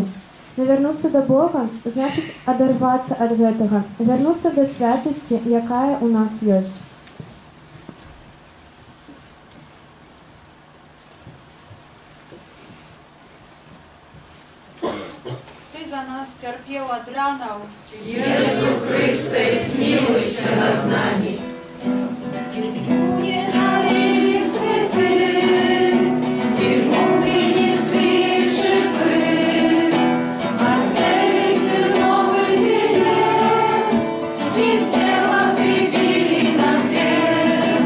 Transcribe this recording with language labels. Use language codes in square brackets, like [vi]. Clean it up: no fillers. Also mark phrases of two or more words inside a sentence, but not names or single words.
[be] Навярнуцца да Бога значыць адарвацца ад гэтага, вярнуцца да святасці, якая ў нас ёсць. [ru] За нас терпел от ранов. Иисус Христе, смилуйся над нами. Не дарили цветы, ему принесли шипы, одели терновый венец, и тело прибили на крест.